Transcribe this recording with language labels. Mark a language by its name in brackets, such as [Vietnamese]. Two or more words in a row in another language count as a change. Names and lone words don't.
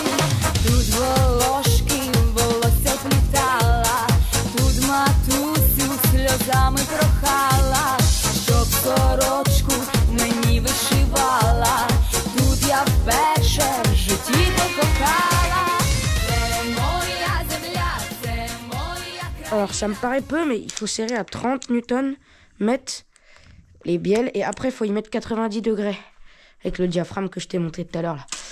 [Ukrainian] Тут волошки волосся плітала, тут матусю сльозами прохала, щоб сорочку мені вишивала. Тут я вперше в житті покохала. [French] Alors ça me paraît peu, mais il faut serrer à 30 Nm, mettre les bielles, et après il faut y mettre 90 degrés, avec le diaphragme que je t'ai montré tout à l'heure là.